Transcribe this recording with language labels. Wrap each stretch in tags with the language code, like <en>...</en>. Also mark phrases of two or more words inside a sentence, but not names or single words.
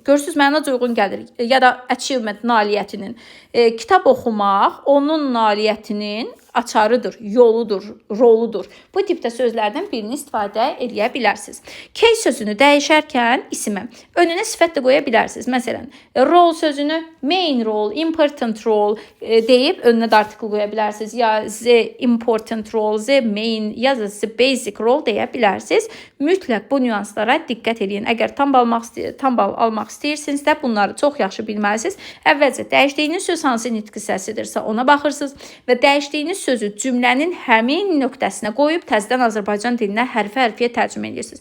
<az>Görürsüz, mənaca uyğun gəlir. Ya da achievement nailiyyətinin. Kitab oxumaq onun nailiyyətinin açarıdır, yoludur, roludur. Bu tipdə sözlərdən birini istifadə edə bilərsiniz. Case sözünü dəyişərkən isimə önünə sifət də qoya bilərsiniz. Məsələn, role sözünü</az> <en>main role, important role</en> <az>deyib önünə də article qoya bilərsiniz. Ya</az> <en>the important role, the main,</en> <az>ya da</az> <en>the basic role</en> <az>deyə bilərsiniz. Mütləq bu nüanslara diqqət edin. Əgər tam bal almaq istəyirsinizsə, bunları çox yaxşı bilməlisiniz. Əvvəlcə dəyişdiyiniz söz hansı nitq hissəsidirsə ona baxırsınız və dəyişdiyiniz sözü cümlənin həmin nöqtəsinə qoyub təzədən Azərbaycan dilinə hərfi-hərfiyə tərcümə edirsiniz.</az>